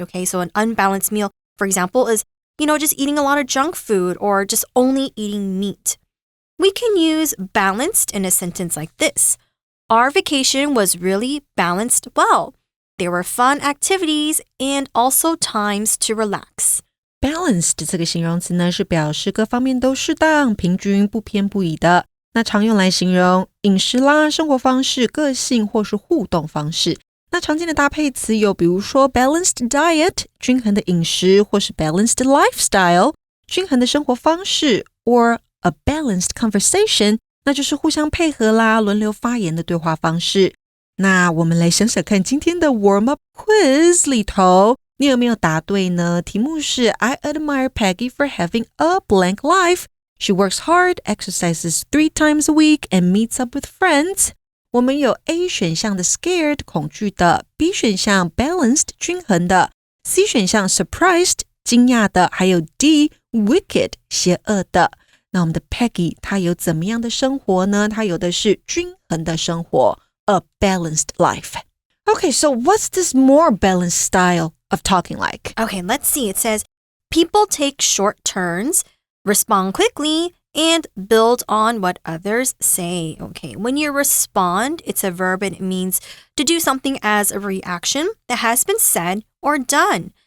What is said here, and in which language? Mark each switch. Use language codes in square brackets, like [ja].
[en] Okay, so an unbalanced meal, for example, is, just eating a lot of junk food or just only eating meat. We can use balanced in a sentence like this. Our vacation was really balanced well. There were fun activities and also times to relax. [zh] Balanced 这个形容词呢，是表示各方面都适当、平均、不偏不倚的。那常用来形容饮食啦、生活方式、个性或是互动方式。那常见的搭配词有，比如说 [en] balanced diet [zh] 均衡的饮食，或是 [en] balanced lifestyle [zh] 均衡的生活方式 [en] or a balanced conversation [zh] 那就是互相配合啦，轮流发言的对话方式。那我们来想想看，今天的 [en] warm up quiz [zh] 里头你有没有答对呢？ [en] 题目是 I admire Peggy for having a blank life. She works hard, exercises 3 times a week, and meets up with friends. [zh] 我们有 A 选项的 scared 恐惧的， B 选项 balanced 均衡的， C 选项 surprised 惊讶的，还有 D wicked 邪恶的。那我们的 Peggy 她有怎么样的生活呢？她有的是均衡的生活， [en] a balanced life. Okay, so what's this more balanced style of talking like? Okay, let's see. It says, people take short turns, respond quickly, and build on what others say. Okay, when you respond, it's a verb and it means to do something as a reaction that has been said or done.